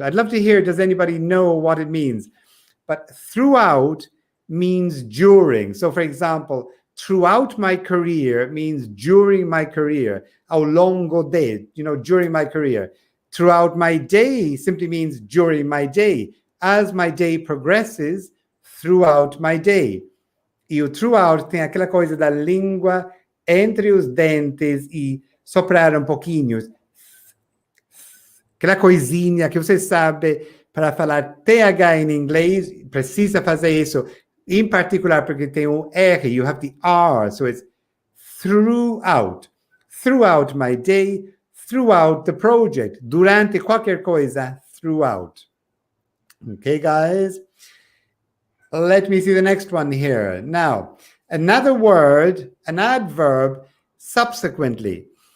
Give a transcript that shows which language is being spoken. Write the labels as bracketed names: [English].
[English] I'd love to hear, does anybody know what it means? But throughout means during. So, for example, throughout my career means during my career. Ao longo de, during my career. Throughout my day simply means during my day. As my day progresses, throughout my day. [Portuguese] E o throughout tem aquela coisa da língua entre os dentes e soprar um pouquinho. Aquela coisinha que você sabe para falar TH em inglês, precisa fazer isso. [English] In particular porque tem um R, you have the R, so it's throughout. Throughout my day, throughout the project. [Portuguese] Durante qualquer coisa, throughout. Okay, guys? [English] Let me see the next one here. Now, another word, an adverb, subsequently.